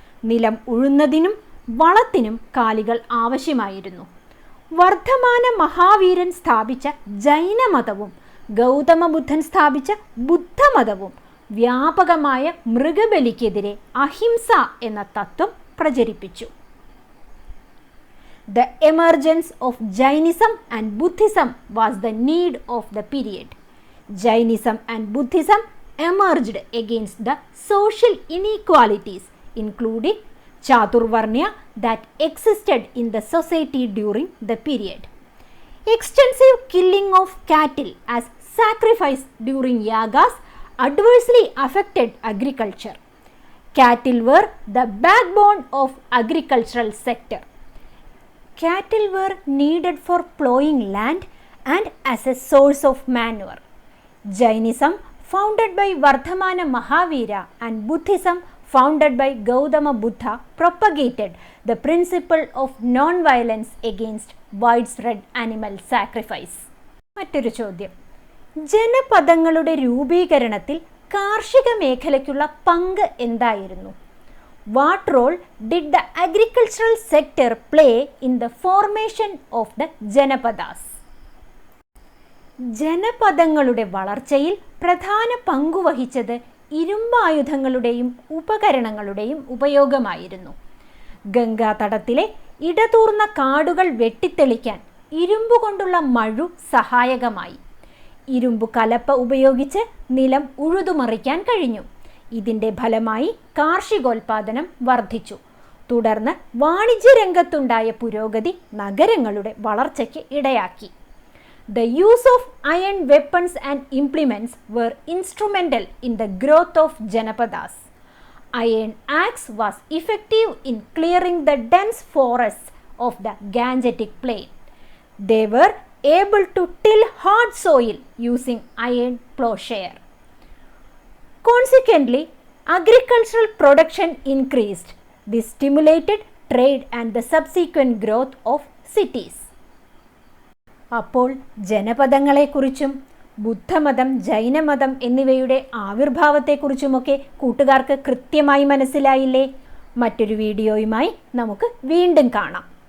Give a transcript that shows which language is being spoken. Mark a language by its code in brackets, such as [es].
[ml] നിലം ഉഴുന്നതിനും വളത്തിനും കാലികൾ ആവശ്യമായിരുന്നു. വർദ്ധമാന മഹാവീരൻ സ്ഥാപിച്ച ജൈനമതവും ഗൗതമ ബുദ്ധൻ സ്ഥാപിച്ച ബുദ്ധമതവും വ്യാപകമായ മൃഗബലിക്കെതിരെ അഹിംസ എന്ന തത്വം പ്രചരിപ്പിച്ചു. [en] The emergence of Jainism and Buddhism was the need of the period. Jainism and Buddhism emerged against the social inequalities, including Chaturvarnya, that existed in the society during the period. Extensive killing of cattle as sacrifice during yagas adversely affected agriculture. Cattle were the backbone of agricultural sector. Cattle were needed for plowing land and as a source of manure. Jainism, founded by Vardhamana Mahavira, and Buddhism, founded by Gautama Buddha, propagated the principle of non-violence against widespread animal sacrifice. [ml] മറ്റൊരു ചോദ്യം, ജനപദങ്ങളുടെ രൂപീകരണത്തിൽ കാർഷിക മേഖലയ്ക്കുള്ള പങ്ക് എന്തായിരുന്നു? [en] What role did the agricultural sector play in the formation of the Janapadas? [ml] ജനപദങ്ങളുടെ വളർച്ചയിൽ പ്രധാന പങ്കുവഹിച്ചത് ഇരുമ്പായുധങ്ങളുടെയും ഉപകരണങ്ങളുടെയും ഉപയോഗമായിരുന്നു. ഗംഗാതടത്തിലെ ഇടതൂർന്ന കാടുകൾ വെട്ടിത്തെളിക്കാൻ ഇരുമ്പുകൊണ്ടുള്ള മഴു സഹായകമായി. ഇരുമ്പു കലപ്പ ഉപയോഗിച്ച് നിലം ഉഴുതുമറിക്കാൻ കഴിഞ്ഞു. ഇതിൻ്റെ ഫലമായി കാർഷികോൽപാദനം വർദ്ധിച്ചു. തുടർന്ന് വാണിജ്യരംഗത്തുണ്ടായ പുരോഗതി നഗരങ്ങളുടെ വളർച്ചയ്ക്ക് ഇടയാക്കി. [en] The use of iron weapons and implements were instrumental in the growth of Janapadas. Iron axe was effective in clearing the dense forests of the Gangetic Plain. They were able to till hard soil using iron plowshare. Consequently, agricultural production increased. This stimulated trade and the subsequent growth of cities. [ml] അപ്പോൾ ജനപദങ്ങളെക്കുറിച്ചും ബുദ്ധമതം, ജൈനമതം എന്നിവയുടെ ആവിർഭാവത്തെക്കുറിച്ചുമൊക്കെ കൂട്ടുകാർക്ക് കൃത്യമായി മനസ്സിലായില്ലേ? മറ്റൊരു വീഡിയോയുമായി നമുക്ക് വീണ്ടും കാണാം.